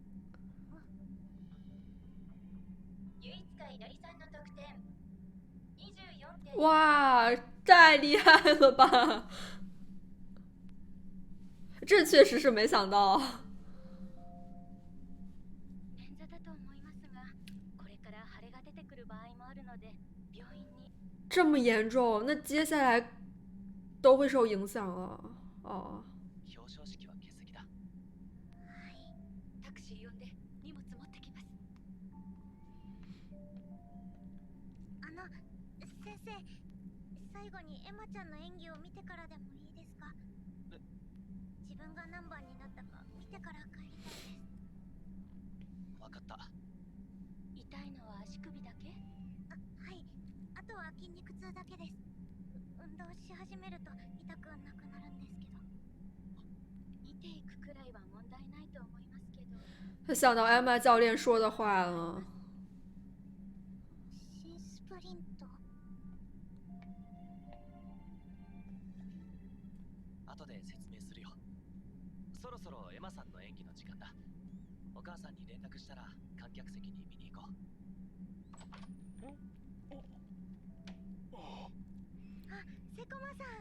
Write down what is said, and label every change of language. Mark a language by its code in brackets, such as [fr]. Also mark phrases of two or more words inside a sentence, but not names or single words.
[ja] 唯一会いのりさんの得点24.。 [zh] 哇，太厉害了吧！这确实是没想到。 [ja] 捻挫だと思いますが、これから腫れが出てくる場合もあるので、病院に。 [zh] 这么严重，那接下来都会受影响了。哦， [ja] 表彰式は欠席だ。タクシー呼んで荷物持ってきます。先生、最後にエマちゃんの演技を見てからでもいいですか？自分が何番になったか見てから帰りたいです。わかった。痛いのは足首だけ？はい、あとは筋肉痛だけです。運動し始めると痛くなくなるんですけど。見ていくくらいは問題ないと思いますけど。 [zh] 他想到艾玛教练说的话了。 [ja] 新スプリント。後で説明するよ。そろそろエマさんの演技の時間だ。お母さんに連絡したら観客席に見に行こう。セコマさん。